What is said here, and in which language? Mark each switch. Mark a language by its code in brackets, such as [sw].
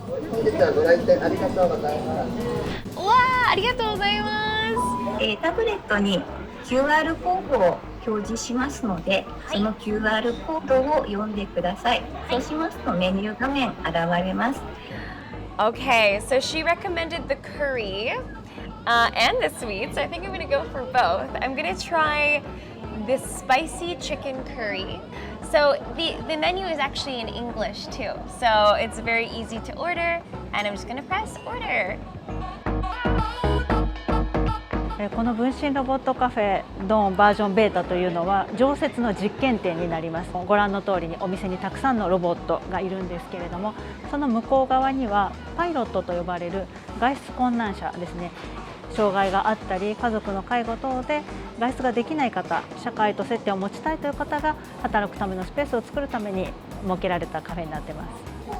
[ja] 本日はご来店ありがとうございます。わあ、ありがとうございます。タブレットに QR コードを表示しますので、その QR コードを読んでください。そうしますとメニュー画面現れます。 [en] Okay, so she recommended the curry and the sweet, so I think I'm gonna go for both. I'm gonna try this spicy chicken curry. So the menu is actually in English too, so it's very easy to order, and I'm just gonna press order. [ja] この分身ロボットカフェドーンバージョンベータというのは常設の実験店になります。ご覧の通りにお店にたくさんのロボットがいるんですけれども、その向こう側にはパイロットと呼ばれる外出困難者ですね、障害があったり家族の介護等で外出ができない方、社会と接点を持ちたいという方が働くためのスペースを作るために設けられたカフェになっています。